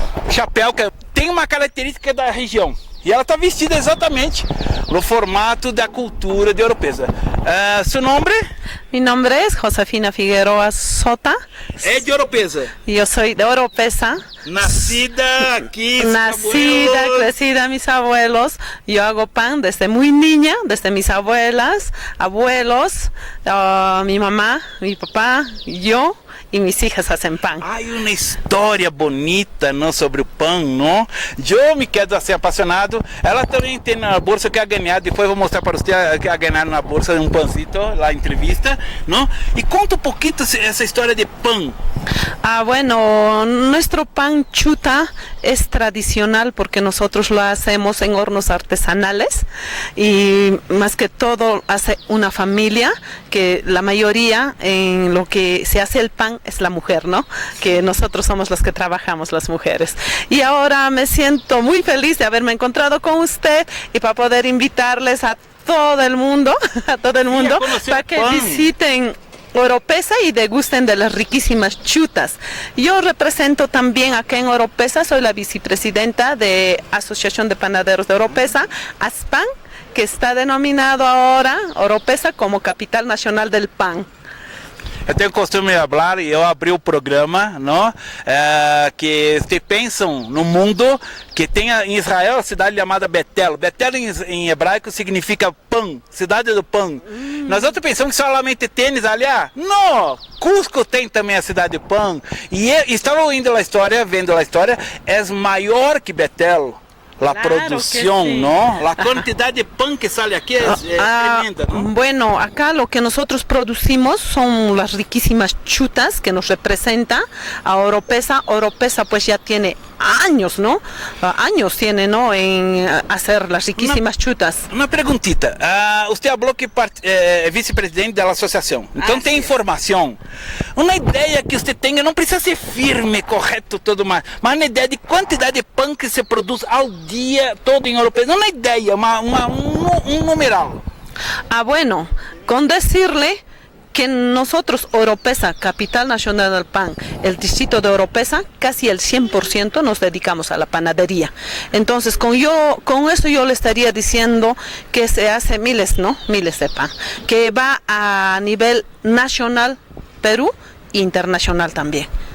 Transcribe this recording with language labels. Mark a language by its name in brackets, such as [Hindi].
[Portuguese] Chapéu, que tem uma característica da região. E ela está vestida exatamente no formato da cultura de Oropesa. Seu nome? [Spanish] Mi nombre es Josefina Figueroa Sota. [Portuguese] É de Oropesa. [Spanish] Yo soy de Oropesa. Nacida aquí. Nacida, crecida, mis abuelos. Yo hago pan desde muy niña, desde mis abuelas, abuelos, mi mamá, mi papá, yo. [Portuguese] E minhas filhas fazem pão. Há uma história bonita, não, sobre o pão, não? Eu me quero ser apaixonado. Ela também tem na bolsa que a ganhar. Depois vou mostrar para você que a ganhar na bolsa um pãozito, lá na entrevista, não? E conta um pouquinho essa história de pão. [Spanish] Bueno, nuestro pan chuta es tradicional porque nosotros lo hacemos en hornos artesanales y más que todo hace una familia que la mayoría en lo que se hace el pan es la mujer, ¿no? Que nosotros somos las que trabajamos, las mujeres. Y ahora me siento muy feliz de haberme encontrado con usted y para poder invitarles a todo el mundo, para que visiten Oropesa y degusten de las riquísimas chutas. Yo represento también acá en Oropesa, soy la vicepresidenta de Asociación de Panaderos de Oropesa, ASPAN, que está denominado ahora Oropesa como Capital Nacional del Pan. [Portuguese] Eu tenho o costume de falar, e eu abri o programa, não? Que vocês pensam no mundo que tem em Israel a cidade chamada Betel. Betel em hebraico significa pão, cidade do pão. Nós outros pensamos que solamente tênis ali, não! Cusco tem também a cidade do pão. E estava vendo a história, é maior que Betel. [Spanish] La claro producción, sí. ¿no? La cantidad de pan que sale aquí es tremenda, ¿no? Bueno, acá lo que nosotros producimos son las riquísimas chutas que nos representa a Oropesa. Oropesa pues ya tiene años, ¿no? Años tiene, ¿no? En hacer las riquísimas chutas. [Portuguese] Uma perguntita. Você falou que é vice-presidente da associação. Então tem informação. Uma ideia que você tenha, não precisa ser firme, correto, tudo mais, mas uma ideia de quantidade de pão que se produz ao dia todo em Oropesa. Uma ideia, um numeral. [Spanish] Bueno, con decirle que nosotros, Oropesa, Capital Nacional del Pan, el distrito de Oropesa, casi el 100% nos dedicamos a la panadería. Entonces, con esto yo le estaría diciendo que se hace miles de pan, que va a nivel nacional, Perú, e internacional también.